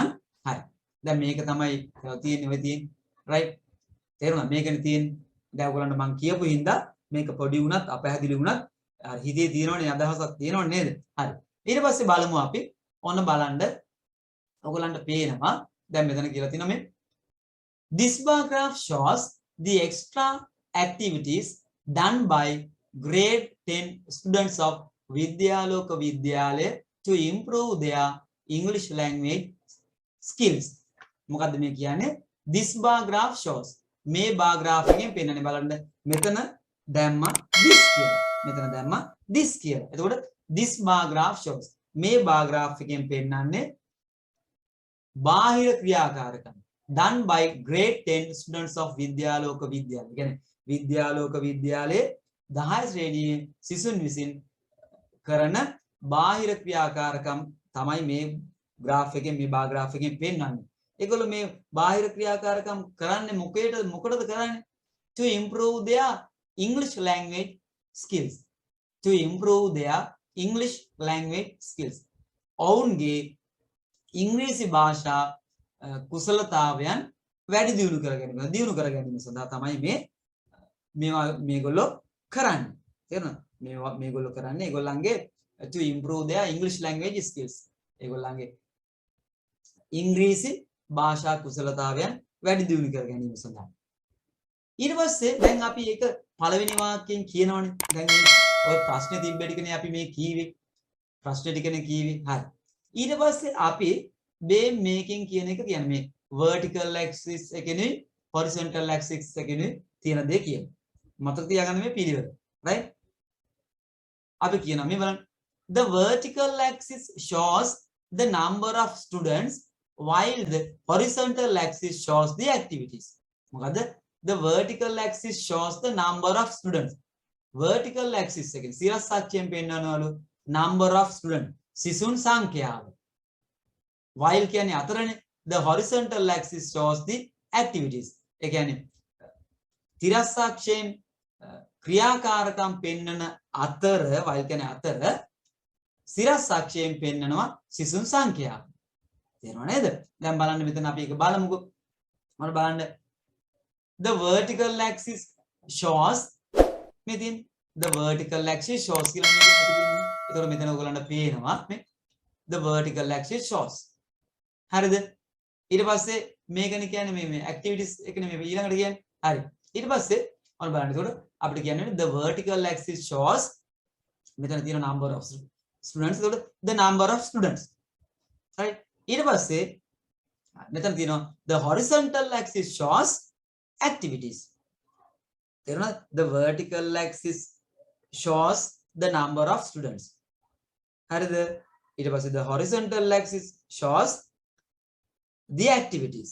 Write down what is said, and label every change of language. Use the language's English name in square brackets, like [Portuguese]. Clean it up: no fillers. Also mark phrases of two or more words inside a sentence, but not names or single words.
[Sinhala] හරි. දැන් මේක තමයි තියෙන්නේ ඔය තියෙන්නේ. රයිට්? තේරුණා? මේකනේ තියෙන්නේ. දැන් ඔයගොල්ලන්ට මම කියපු හින්දා මේක පොඩි වුණත් අපහැදිලි වුණත් හිතේ තියෙනවනේ අදහසක් තියෙනවනේ නේද? හරි. ඊට පස්සේ බලමු අපි ඔන්න බලන්න ඔයගලන්ට පේනවා දැන් මෙතන කියලා තියෙනවා මේ [English] this bar graph shows the extra activities done by grade 10 students of Vidyaloka Vidyalaya to improve their English language skills. [Sinhala] මොකද්ද මේ කියන්නේ? [English] This bar graph shows. [Sinhala] මේ [English] bar graph [Sinhala] එකෙන් පෙන්නන්නේ බලන්න මෙතන දැම්මා this කියලා. මෙතන දැම්මා this කියලා. එතකොට [English] this bar graph shows. මේ bar graph [Sinhala] එකෙන් පෙන්නන්නේ බාහිර ක්‍රියාකාරකම් [English] done by grade 10 students of Vidyaloka Vidyalaya. [Sinhala] කියන්නේ විද්‍යාලෝක විද්‍යාලයේ 10 ශ්‍රේණියේ සිසුන් විසින් කරන බාහිර ක්‍රියාකාරකම් තමයි මේ graph එකෙන් මේ [English] bar graph [Sinhala] එකෙන් පෙන්නන්නේ. ඒගොල්ලෝ මේ බාහිර ක්‍රියාකාරකම් කරන්නේ මොකටද කරන්නේ? [English] To improve their English language skills. To improve their English language skills. [Sinhala] ඔවුන්ගේ ඉංග්‍රීසි භාෂා කුසලතාවයන් වැඩි දියුණු කර ගැනීම සඳහා තමයි මේගොල්ලෝ කරන්නේ. තේරුණාද? මේගොල්ලෝ කරන්නේ ඒගොල්ලන්ගේ [English] to improve their English language skills. [Sinhala] ඒගොල්ලන්ගේ ඉංග්‍රීසි භාෂා කුසලතාවයන් වැඩි දියුණු කර ගැනීම සඳහා. ඊට පස්සේ දැන් අපි ඒක පළවෙනි වාක්‍යයෙන් කියනවනේ. දැන් ඔය ප්‍රශ්නේ තිබ්බ ටිකනේ අපි මේ කීවේ. ප්‍රශ්නේ ටිකනේ කීවේ. හරි. ඊට පස්සේ අපි මේකෙන් කියන එක කියන්නේ මේ [English] vertical axis [Sinhala] එකනේ [English] horizontal axis [Sinhala] එකනේ තියෙන දේ කියන. මතක තියාගන්න මේ පිළිවෙල. right? අපි කියනවා මේ බලන්න. [English] The vertical axis shows the number of students while the horizontal axis shows the activities. මොකද the vertical axis shows the number of students. vertical axis [Sinhala] එකෙන් සිරස් අක්ෂයෙන් පෙන්වනවලු [English] number of students [Sinhala] සිසුන් සංඛ්‍යාව. [English] while [Sinhala] කියන්නේ අතරනේ [English] the horizontal axis shows the activities. [Sinhala] ඒ කියන්නේ තිරස් අක්ෂයෙන් ක්‍රියාකාරකම් පෙන්වන අතර while කියන්නේ අතර සිරස් අක්ෂයෙන් පෙන්වනවා සිසුන් සංඛ්‍යාව. තේරුණා නේද? දැන් බලන්න මෙතන අපි ඒක බලමුකෝ. මොන බලන්න [English] the vertical axis shows මෙතින් the vertical axis shows [Sinhala] කියලා මේක අපි කියන්නේ. ඒතකොට මෙතන ඔයගොල්ලන්ට පේනවා මේ [English] the vertical axis shows. [Sinhala] හරිද? ඊට පස්සේ මේකනේ කියන්නේ මේ activities එකනේ මේ ඊළඟට කියන්නේ. හරි. ඊට පස්සේ ඔන්න බලන්න. ඒතකොට අපිට කියන්නේ [English] the vertical axis shows [Sinhala] මෙතන තියෙන [English] number of students. ඒතකොට the number of students. right? [Sinhala] ඊට පස්සේ මෙතන තියෙනවා [English] the horizontal axis shows activities. [Sinhala] තේරුණාද? [English] the vertical axis shows the number of students. [Sinhala] හරිද? ඊට පස්සේ [English] the horizontal axis shows the activities.